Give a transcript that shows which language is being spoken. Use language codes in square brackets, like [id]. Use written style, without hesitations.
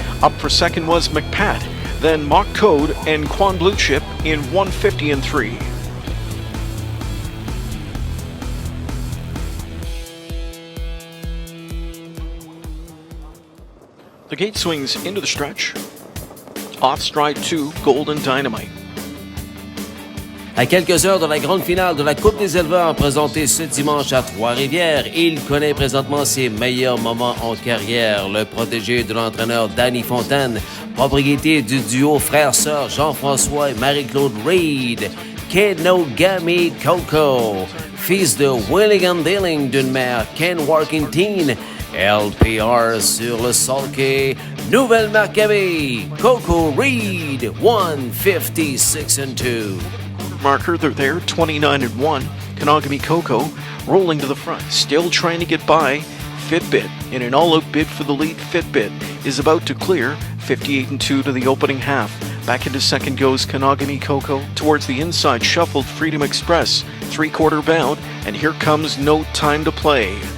[en] Up for second was McPat. Then Mock Code and Quan Blue Chip in 1:50-3. The gate swings into the stretch. Off stride 2, Golden Dynamite. [fr] À quelques heures de la grande finale de la Coupe des éleveurs présentée ce dimanche à Trois-Rivières, il connaît présentement ses meilleurs moments en carrière. Le protégé de l'entraîneur Danny Fontaine, propriété du duo frère-sœur Jean-François et Marie-Claude Reid. Kenogami Coco, fils de Willigan Dealing d'une mère Ken Workington. LPR sur le sulky. Nouvelle marque à vie, Coco Reid, 1:56-2. [en] Marker, they're there, 29-1. Kenogami Coco rolling to the front, still trying to get by Fitbit. In an all-out bid for the lead, Fitbit is about to clear, 58-2 to the opening half. Back into second goes Kenogami Coco. Towards the inside, shuffled Freedom Express, 3/4 bound, and here comes No Time to Play.